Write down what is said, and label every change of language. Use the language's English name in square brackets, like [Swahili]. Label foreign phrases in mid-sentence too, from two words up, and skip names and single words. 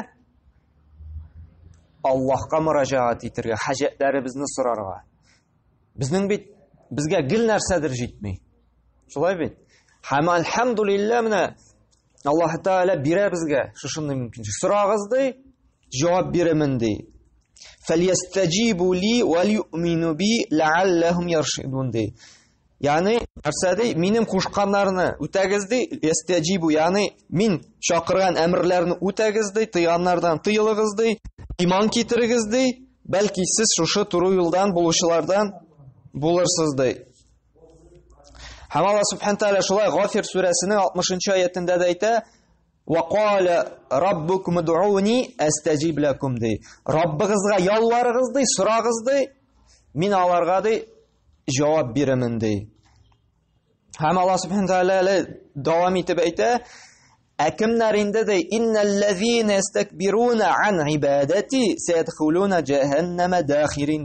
[Tatar] Аллаһка мөрәҗәгать итәргә, хаҗәтләребезне сорарга. Безнең бит безгә гел нәрсәдер җитми. Шулай бит. Һәм әлхәмдүлилләh менә Аллаһ Тәгалә бирә безгә шушындай мөмкинлек. Сорагыз ди, җавап бирәмен ди. [Arabic] فَلْيَسْتَجِيبُوا لِي وَلْيُؤْمِنُوا بِي لَعَلَّهُمْ يَرْشُدُونَ ди. [Tatar] Ягъни, нәрсәдә минем кушканнарны үтәгез ди, ястәҗибу, ягъни мин чакырган әмерләрне үтәгез ди, тыйганнардан тыелыгыз ди, иман китерегез ди, бәлки сез шушы туры юлдан булучылардан булырсыз ди. Һәм Аллаһ [Arabic] سبحانه تعالى [Tatar] шулай Гафир сүрәсенең 60-нчы аятында да әйтә: [Arabic] وَقَالَ رَبُّكُمُ ادْعُونِي أَسْتَجِبْ لَكُمْ ди. [Tatar] Раббыгызга ялварыгыз ди, сорагыз ди, мин аларга ди җавап бирәмен ди. Һәм Аллаһ [Arabic] سبحانه تعالى [Tatar] дәвам итеп әйтә: Әкемнәр инде ди, [Arabic] إن الذين يستكبرون عن عبادتي سيدخلون جهنم داخرين.